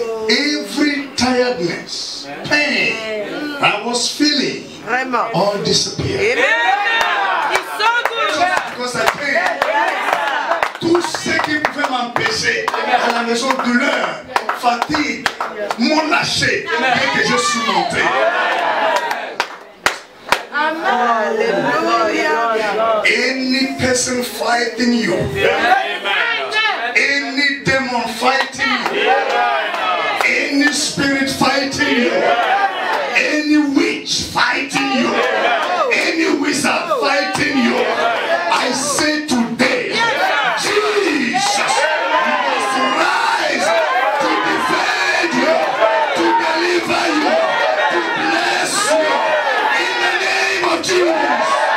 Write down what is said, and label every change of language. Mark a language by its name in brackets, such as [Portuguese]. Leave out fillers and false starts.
[English] Every tiredness, pain I was feeling all disappeared. Because I came. [French] Tout ce qui pouvait m'empêcher à la maison, douleur, fatigue, m'ont lâché dès que je suis monté. [English] Hallelujah. Any person fighting you, any demon fighting you, any spirit fighting you, any witch fighting you, any wizard fighting you, I say today, Jesus must rise to defend you, to deliver you, to bless you, in the name of Jesus.